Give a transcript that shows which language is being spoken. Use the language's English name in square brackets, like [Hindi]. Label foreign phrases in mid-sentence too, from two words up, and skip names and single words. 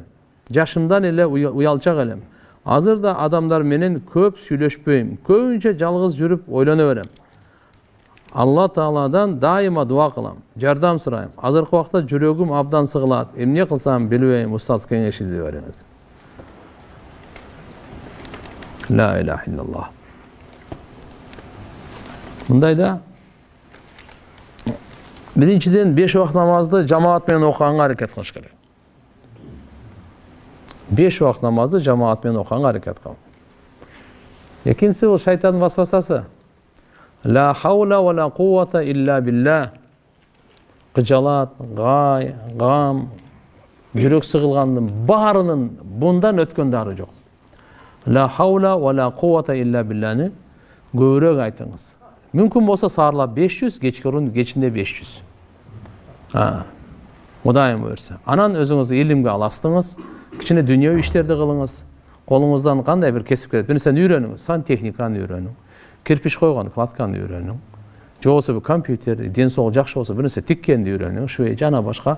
[Kyrgyz] Жашымдан эле уялчак элем. Азырда адамдар менен көп сүйлөшпөйм. Көбүнчө жалгыз жүрүп ойлоно берем. Алла Тааладан дайыма дуа кылам. Жардам сурайм. Азыркы убакта жүрөгүм абдан сыгылат. Эмне кылсам билбейм, устаз кеңешиңизди бериңиз. [Arabic] لا إله إلا الله. [Kyrgyz] Мындай да. Биринчиден 5 вакт намазды жамаат менен окуганга аракет кылыш керек. 5 вакт намазды жамаат менен окуганга аракет кыл. Экинчиси бул шайтандын васвасасы. [Arabic] لا حول ولا قوة إلا بالله. [Kyrgyz] Кыжалат, гам, жүрөк сыгылгандын баарынын bundan өткөн дары жок. [Arabic] لا حول ولا قوة إلا بالله [Kyrgyz] көбүрөөк айтыңыз. Мүмкүн болсо саарлап 500, кечинде 500. Кудайым буйрса. Анан өзүңүздү илимге аластыңыз, кичине дүйнөбүй иштерди кылыңыз. Колуңуздан кандай бир кесип келет, бир нерсени үйрөнүңүз, сантехниканы үйрөнүң, кирпич койгон кладканы үйрөнүң, же болбосо бир компьютер, ден соолук жакшы болсо бир нерсе тиккенди үйрөнүң, швей жана башка.